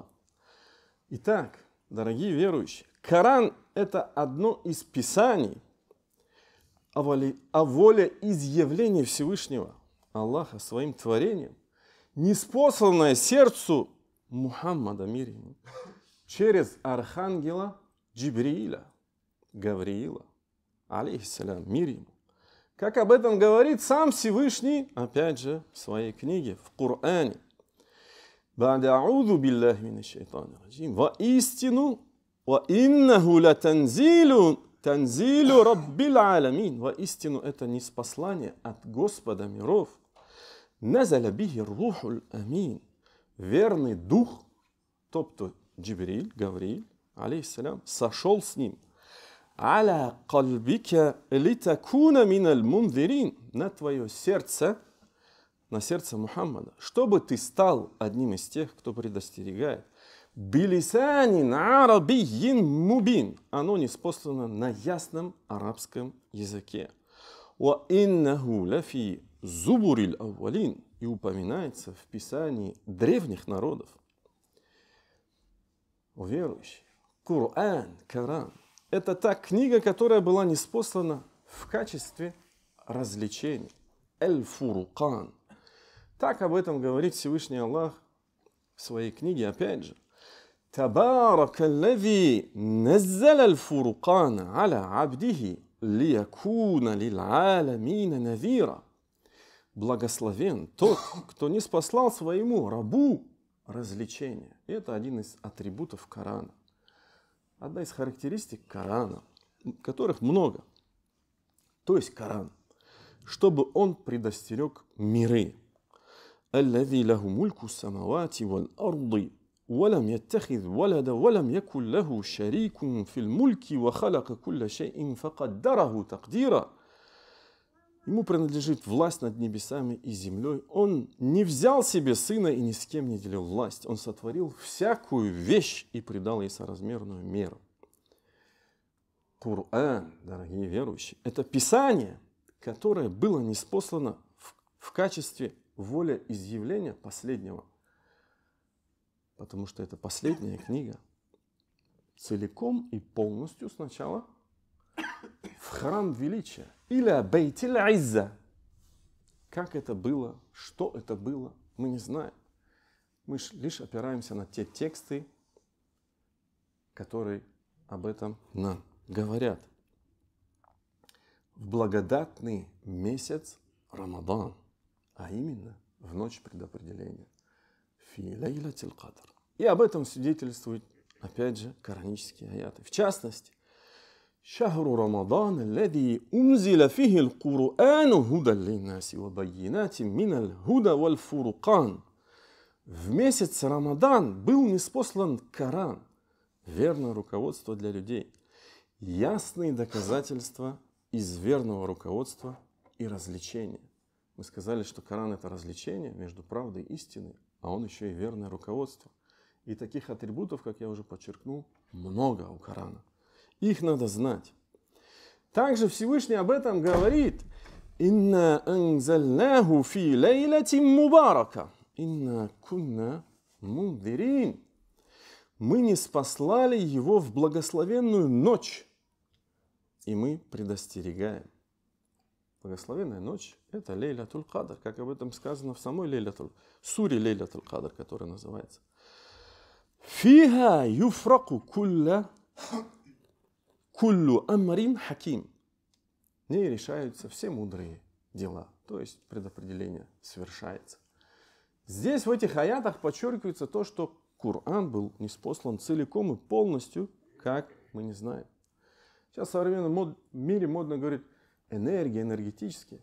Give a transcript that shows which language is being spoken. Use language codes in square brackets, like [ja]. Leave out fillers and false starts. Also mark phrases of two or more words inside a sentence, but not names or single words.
[ru] Итак, дорогие верующие, Коран – это одно из писаний о волеизъявлении Всевышнего Аллаха своим творением, ниспосланное сердцу Мухаммада, мир ему, через архангела Джибрииля, Гавриила, алейхиссалям, мир ему. Как об этом говорит сам Всевышний, опять же, в своей книге, в Коране. [ar] بعد أعوذ بالله من الشيطان الرجيم. Воистину, وإنه لتنزيل رب العالمين. [ru] Воистину, это ниспослание от Господа миров. [ar] نزل به الروح الأمين. [ru] Верный дух, тобто Джибриль, Гавриил, алейхиссалям, сошел с ним. [ar] على قلبك لتكون من المنذرين, [ru] на твое сердце, на сердце Мухаммада, чтобы ты стал одним из тех, кто предостерегает. [ar] بلسان عربي مبين, [ru] оно ниспослано на ясном арабском языке. [ar] وإنه لفي زبر الأولين, [ru] и упоминается в писании древних народов. О верующие, Коран, это та книга, которая была ниспослана в качестве развлечения. Эль-Фурукан. Так об этом говорит Всевышний Аллах в своей книге, опять же. [ar] تبارك الذي نزل الفرقان على عبده ليكون للعالمين نذيرا. [ru] Благословен тот, кто ниспослал своему рабу развлечение. И это один из атрибутов Корана. Одна из характеристик Корана, которых много. То есть Коран, чтобы он предостерег миры. [ar] الذي له ملك السماوات والأرض ولم يتخذ ولدا ولم يكن له شريك في الملك وخلق كل شيء فقدره تقديرا. [ru] Ему принадлежит власть над небесами и землей. Он не взял себе сына и ни с кем не делил власть. Он сотворил всякую вещь и придал ей соразмерную меру. Коран, дорогие верующие, это писание, которое было ниспослано в качестве волеизъявления последнего. Потому что это последняя книга. Целиком и полностью сначала в храм величия. [ar] إلى بيت العزة. [ru] Как это было, что это было, мы не знаем. Мы лишь опираемся на те тексты, которые об этом нам говорят. В благодатный месяц Рамадан, а именно в ночь предопределения. [ar] في ليلة القدر. [ru] И об этом свидетельствуют, опять же, коранические аяты. В частности, [ar] شهر رمضان الذي أنزل فيه القرآن هدى للناس وبينات من الهدى والفرقان. [ru] В месяц Рамадан был ниспослан Коран, верное руководство для людей, ясные доказательства из верного руководства и развлечения. Мы сказали, что Коран – это развлечение между правдой и истиной, а он еще и верное руководство. И таких атрибутов, как я уже подчеркнул, много у Корана. Их надо знать. Также Всевышний об этом говорит. [ar] «إنا أنزلناه في ليلة مباركة. إنا كنا منذرين». [ru] Мы ниспослали его в благословенную ночь, и мы предостерегаем. Благословенная ночь – это [ar] ليلة القدر, [ru] как об этом сказано в самой суре [ar] ليلة القدر, [ru] которая называется. [ar] «فيها يفرق كل كل أمر حكيم. [ru] В ней решаются все мудрые дела. То есть предопределение совершается. Здесь в этих аятах подчеркивается то, что Коран был ниспослан целиком и полностью, как мы не знаем. Сейчас в современном мире модно говорить энергия, энергетически.